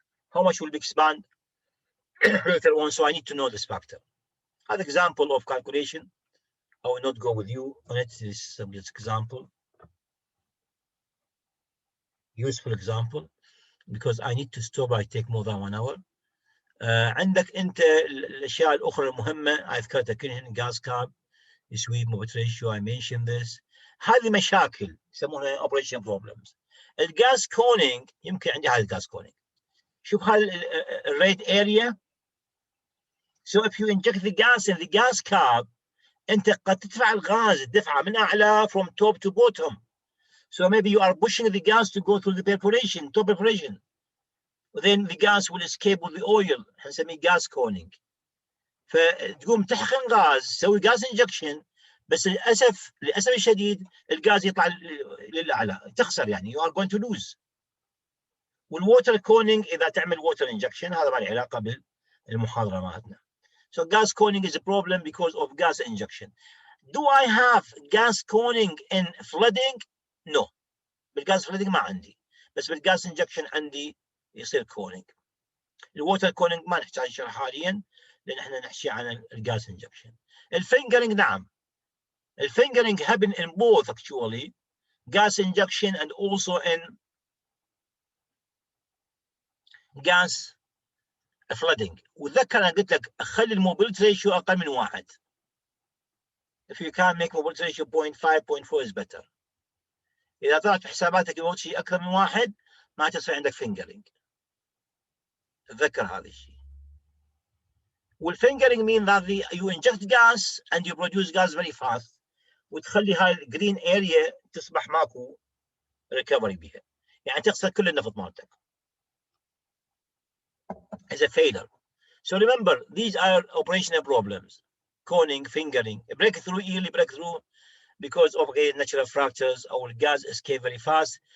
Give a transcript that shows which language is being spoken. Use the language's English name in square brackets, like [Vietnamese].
[English] How much will be expand later on? So I need to know this factor. An example of calculation. I will not go with you on it. This is some example, useful example, because I need to stop. I take more than 1 hour. [Arabic] عندك انت الاشياء الاخرى المهمه اذكرتها كلهن [English] gas cap, sweep, mobility ratio. I mentioned this. [Arabic] هذه مشاكل يسمونها [English] operation problems. [Arabic] الجاز كونينج يمكن عندي هذا الجاز كونينج. شوف هذا الريت area. [English] So if you inject the gas in the gas cap, [Arabic] انت قد تدفع الغاز الدفعه من اعلى [English] from top to bottom. So maybe you are pushing the gas to go through the perforation, top perforation. Then the gas will escape with the oil. [Arabic] حنسميه [English] gas cooling. [Arabic] فتقوم تحقن غاز تسوي gas injection، بس للاسف الشديد الغاز يطلع للاعلى، تخسر يعني [English] you are going to lose. [Arabic] والووتر كونينج اذا تعمل ووتر انجكشن هذا ما له علاقه بالمحاضره مالتنا. [English] So gas cooling is a problem because of gas injection. Do I have gas cooling in flooding? No. [Arabic] بالغاز flooding ما عندي، بس بالغاز injection عندي يصير كونينج. الووتر كونينج ما نحتاج نشرح حاليا لان احنا نحكي عن الغاز injection. الفينجرينج نعم. [English] الفينجرينج happen in both actually, gas injection and also in gas flooding. [Arabic] وتذكر انا قلت لك خلي الموبيلتي ريشيو اقل من 1. [English] If you can make mobility ratio 0.5 0.4 is better. [Arabic] اذا طلعت في حساباتك الموت شيء اكثر من 1 ما تصير عندك فينجرينج. تذكر هذا الشيء. والفينجرينج [English] mean that you inject gas and you produce gas very fast [Arabic] وتخلي هاي الجرين اريا تصبح ماكو ريكفري بها، يعني تخسر كل النفط مالتك. [English] is a failure. So remember, these are operational problems: coning, fingering, a breakthrough, yearly breakthrough, because of natural fractures or gas escape very fast.